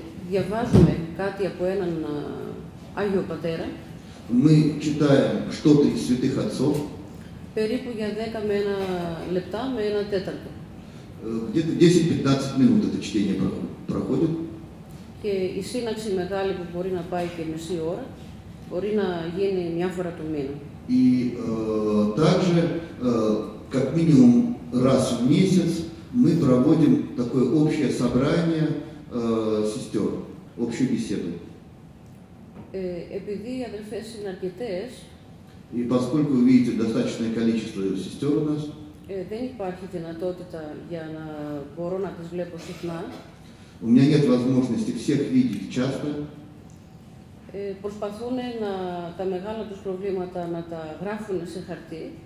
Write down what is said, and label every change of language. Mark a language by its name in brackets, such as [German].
[Greek] διαβάζουμε κάτι από έναν Άγιο Πατέρα. [Russian] Мы читаем что-то из святых отцов. [Greek] Περίπου για 10 με 1 λεπτά με 1 τέταρτο. [Russian] Где-то 10-15 минут это чтение проходит. [Greek] Και η σύναξη μεγάλη που μπορεί να πάει και μισή ώρα, μπορεί να γίνει μια φορά το μήνα. [Russian] И также, как минимум раз в месяц, мы проводим такое общее собрание сестер, общую беседу. [Greek] Επειδή οι αδελφές είναι αρκετές, [Russian] И поскольку вы видите достаточное количество сестер у нас, [Greek] δεν υπάρχει δυνατότητα για να μπορώ να τις βλέπω συχνά. [Russian] у меня нет возможности всех видеть часто. [Greek] Προσπαθούν τα μεγάλα τους προβλήματα να τα γράφουν σε χαρτί.